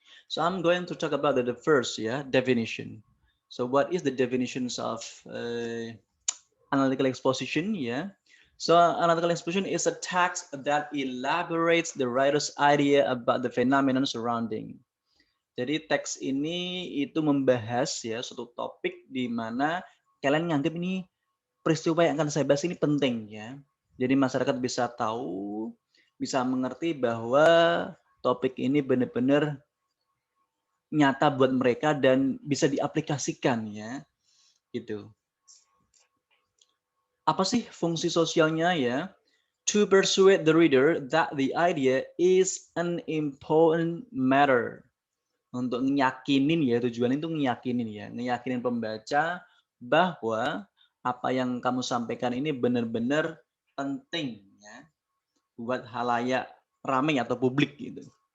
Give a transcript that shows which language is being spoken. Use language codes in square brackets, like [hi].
[en] So I'm going to talk about the first, yeah, definition. So what is the definitions of analytical exposition? Yeah. So analytical exposition is a text that elaborates the writer's idea about the phenomenon surrounding. [id] Jadi teks ini itu membahas ya suatu topik di mana kalian nganggap ini peristiwa yang akan saya bahas ini penting ya. Jadi masyarakat bisa tahu, bisa mengerti bahwa topik ini benar-benar nyata buat mereka dan bisa diaplikasikan ya. Gitu. Apa sih fungsi sosialnya ya? [en] To persuade the reader that the idea is an important matter. [id] Untuk ngeyakinin ya, tujuan itu ngeyakinin ya, ngeyakinin pembaca bahwa apa yang kamu sampaikan ini benar-benar penting ya buat halayak ramai atau publik gitu.